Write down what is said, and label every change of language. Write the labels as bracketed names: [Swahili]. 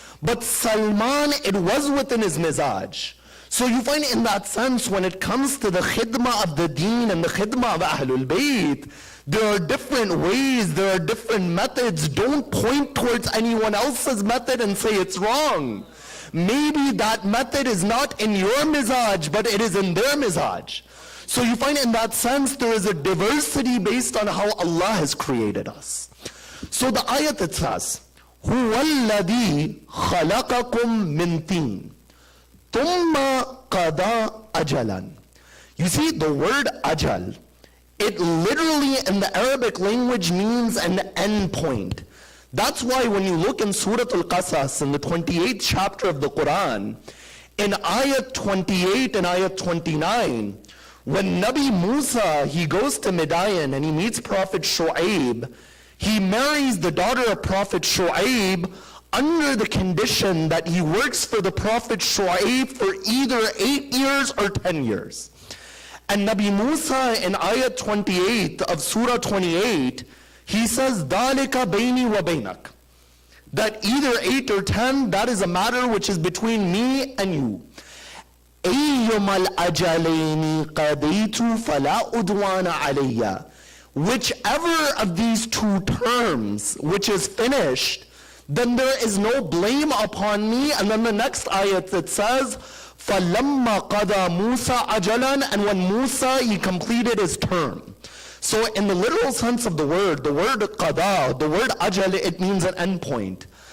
[English] But Salman, it was within his mizaj. So you find in that sense, when it comes to the khidmah of the deen and the khidmah of Ahlul Bayt, there are different ways, there are different methods. Don't point towards anyone else's method and say it's wrong. Maybe that method is not in your mizaj, but it is in their mizaj. So you find in that sense, there is a diversity based on how Allah has created us. So the ayat, it says, [Arabic] هُوَ الَّذِي خَلَقَكُم مِّن طِينٍ ثُمَّ قَضَى أَجَلًا. [English] You see, the word ajal, it literally in the Arabic language means an end point. That's why when you look in Surah Al-Qasas, in the 28th chapter of the Quran, in ayat 28 and ayat 29, when Nabi Musa, he goes to Midian and he meets Prophet Shu'aib, he marries the daughter of Prophet Shu'aib under the condition that he works for the Prophet Shu'aib for either 8 years or 10 years. And Nabi Musa in ayat 28 of Surah 28, he says, [Arabic] ذَلِكَ بَيْنِي وَبَيْنَكَ. [English] That either 8 or 10, that is a matter which is between me and you. [Arabic] أيما الأجلين قضيت فلا أدوان علي. [English] Whichever of these two terms which is finished, then there is no blame upon me. And then the next ayat it says, [Arabic] فَلَمَّا قَضَى مُوسَى أَجَلًا, [English] and when Musa, he completed his term. So in the literal sense of the word qada, the word ajal, it means an endpoint.